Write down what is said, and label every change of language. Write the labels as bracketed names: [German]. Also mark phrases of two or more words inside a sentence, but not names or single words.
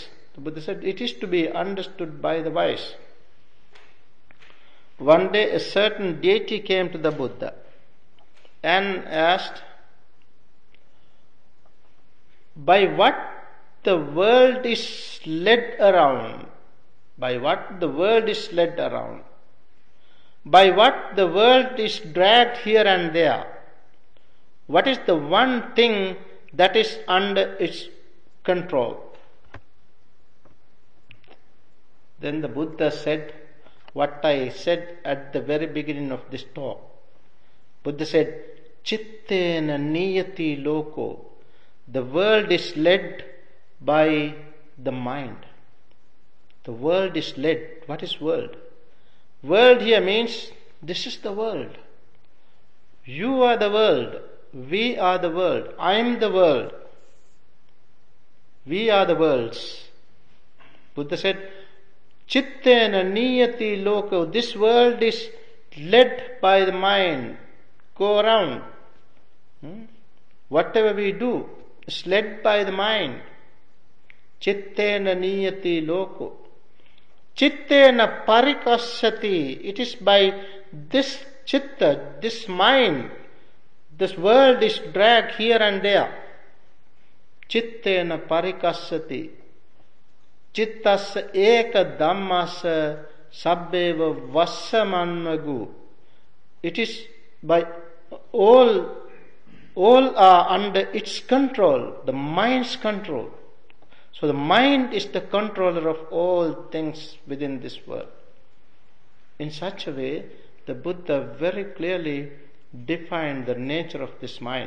[English] The Buddha said it is to be understood by the wise. One day a certain deity came to the Buddha and asked, by what the world is led around, by what the world is led around, by what the world is dragged here and there, what is the one thing that is under its control? Then the Buddha said what I said at the very beginning of this talk. Buddha said, [Pali] Chittena niyati loko. [English] The world is led by the mind. The world is led. What is world? World here means this is the world. You are the world. We are the world. I am the world. We are the worlds. Buddha said, [Pali] Chittena niyati loko. [English] This world is led by the mind. Go around. Whatever we do is led by the mind. [Pali] Chittena niyati loko. Chittena parikasyati. [English] It is by this chitta, this mind, this world is dragged here and there. [Pali] Chittena parikasyati. Chittasya eka dhammasa sabbeva vassamanvagu. [English] It is by all are under its control, the mind's control. So the mind is the controller of all things within this world. In such a way, the Buddha very clearly defined the nature of this mind.